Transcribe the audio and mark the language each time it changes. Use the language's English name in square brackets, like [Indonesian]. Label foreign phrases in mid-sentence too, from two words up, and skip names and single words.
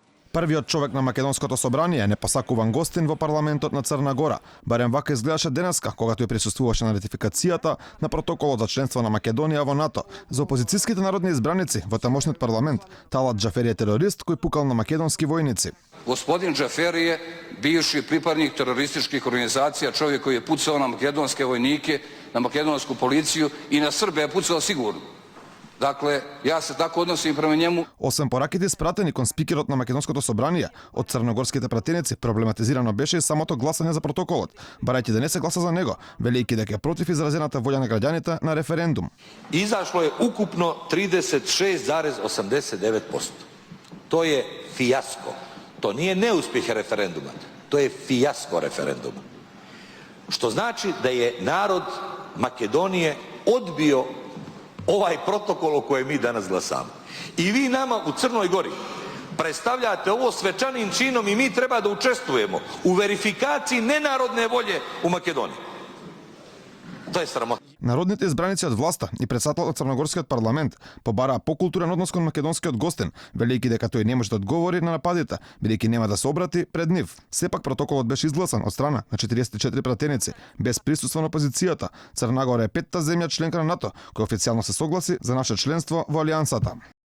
[Macedonian] Првиот човек на македонското собрание не посакуван гостин во парламентот на Црна Гора. Барем вака изгледаше денеска, когато ја присуствуваше на ратификацијата на протоколот за членство на Македонија во НАТО. За опозицијските народни избраници во тамошниот парламент, Талат Џафери е терорист кој пукал на македонски војници. [Serbian] Господин Џафери je bivši pripadnik terorističkih organizacija, čovjek koji je pucao na makedonske vojnike, na makedonsku policiju i na Srbe je pucao sigurno. Dakle, ja se tako odnosim prema njemu. [Macedonian] Освен пораките испратени кон спикерот на македонското собрание од црногорските пратеници, проблематизирано беше и самото гласање за протоколот, барајќи да не се гласа за него, велејќи дека е против изразената волја на граѓаните на референдум. [Serbian] Izašlo je ukupno 36,89%. To je fijasko. To nije neuspjeh referenduma, to je fijasko referenduma. Što znači da je narod Makedonije odbio ovaj protokol o kojem mi danas glasamo. I vi nama u Crnoj Gori predstavljate ovo svečanim činom i mi treba da učestvujemo u verifikaciji nenarodne volje u Makedoniji. To je sramota. [Macedonian] Народните избраници од власта и председател од Црногорскиот парламент побараа покултурен однос кон македонскиот гостин, велејќи дека тој не може да одговори на нападите, бидејќи нема да се обрати пред нив. Сепак протоколот беше изгласан од страна на 44 пратеници, без присуство на опозицијата. Црна Гора е петта земја членка на НАТО, која официјално се согласи за наше членство во алијансата.